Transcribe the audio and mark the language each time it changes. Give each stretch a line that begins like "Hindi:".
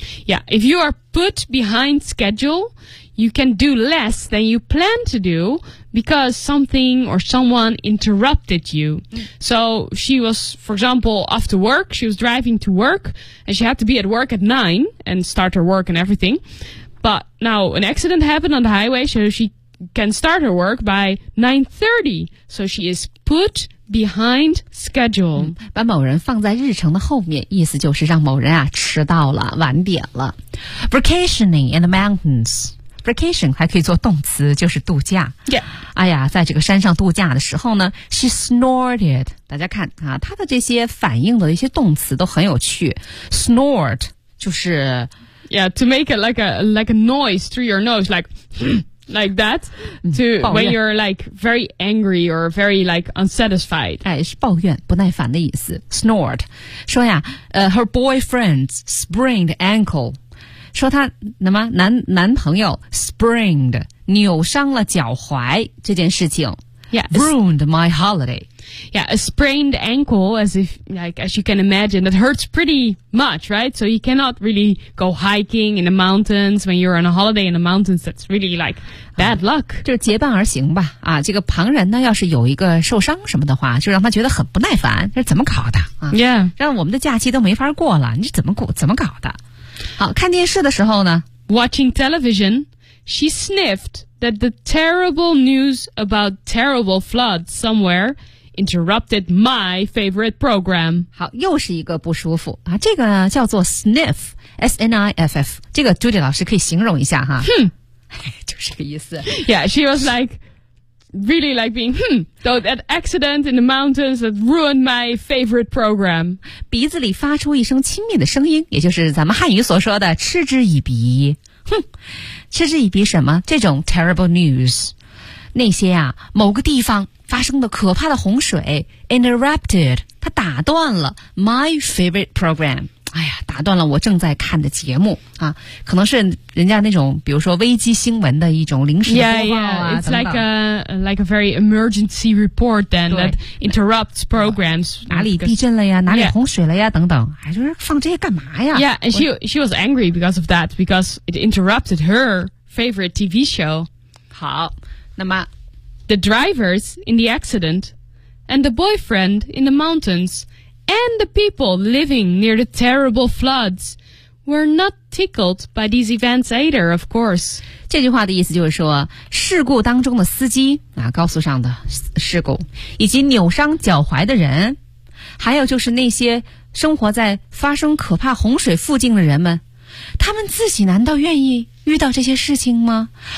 English: Yeah, if you are put behind schedule, you can do less than you plan to do because something or someone interrupted you. So she was, for example, off to work. She was driving to work and she had to be at work at 9 and start her work and everything. But now an accident happened on the highway, so she can start her work by 9:30. So she is put... Behind schedule.
Chinese: 把某人放在日程的后面，意思就是让某人啊迟到了，晚点了。
English: Vacationing in the mountains.
Chinese: Vacation 还可以做动词，就是度假。
English: Yeah.
Chinese: 哎呀，在这个山上度假的时候呢 ，
English: she snorted.
Chinese: 大家看啊，他的这些反应的一些动词都很有趣。 Snort 就是
English: ，Yeah, to make it like a noise through your nose, like. Like that, to when you're like very angry or very like unsatisfied.
Chinese: 哎，是抱怨、不耐烦的意思。 Snort, 说呀，
English: her boyfriend sprained ankle,
Chinese: 说他那么男朋友 sprained 扭伤了脚踝这件事情。
English: Yeah, ruined my holiday. Yeah, a sprained ankle, as you can imagine, that hurts pretty much, right? So you cannot really go hiking in the mountains when you're on a holiday in the mountains. That's really like bad luck.
Chinese: 就结伴而行吧。啊，这个旁人呢，要是有一个受伤什么的话，就让他觉得很不耐烦。这是怎么搞的？
English: Yeah,
Chinese: 让我们的假期都没法过了。你怎么搞的？好，看电视的时候呢
English: ，watching television, she sniffed. That the terrible news about terrible flood somewhere interrupted my favorite program.
Chinese: 好，又是一个不舒服啊！这个叫做 sniff, S-N-I-F-F. 这个 Judy 老师可以形容一下哈。就是个意思。
English: Yeah, she was like really like being though that accident in the mountains that ruined my favorite program.
Chinese: 鼻子里发出一声亲密的声音，也就是咱们汉语所说的嗤之以鼻。哼，嗤之以鼻什么？这种
English: terrible news，
Chinese: 那些啊，某个地方发生的可怕的洪水 interrupted， 它打断了
English: my favorite program，
Chinese: 哎呀，打断了我正在看的节目啊，可能是人家那种比如说危机新闻的一种临时的播报啊
English: It's like a very emergency report then that interrupts programs.
Chinese: 哪里地震了呀哪里洪水了呀等等哎，就是放这些干嘛呀
English: Yeah, and she was angry because of that, because it interrupted her favorite TV show.
Chinese: 好，那么
English: The drivers in the accident and the boyfriend in the mountainsAnd the people living near the terrible floods were not tickled by these events either, of course.
Chinese: 这句话的意思就是说，事故当中的司机啊，高速上的事故，以及扭伤脚踝的人，还有就是那些生活在发生可怕洪水附近的人们，他们自己难道愿意遇到这些事情吗？